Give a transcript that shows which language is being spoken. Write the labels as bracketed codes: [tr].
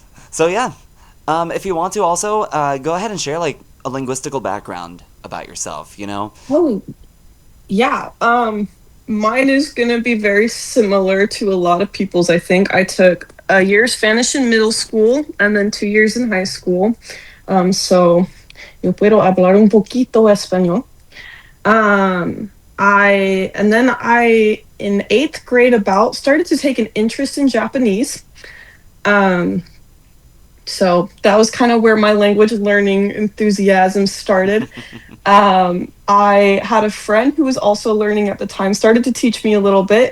[en] So yeah, if you want to also go ahead and share a linguistical background about yourself, Oh, yeah. Mine is going to be very similar to a lot of people's, I think. I took a year of Spanish in middle school and then 2 years in high school. [es] So, yo puedo hablar un poquito español. [en] I, in 8th grade started to take an interest in Japanese. So that was kind of where my language learning enthusiasm started. I had a friend who was also learning at the time, started to teach me a little bit.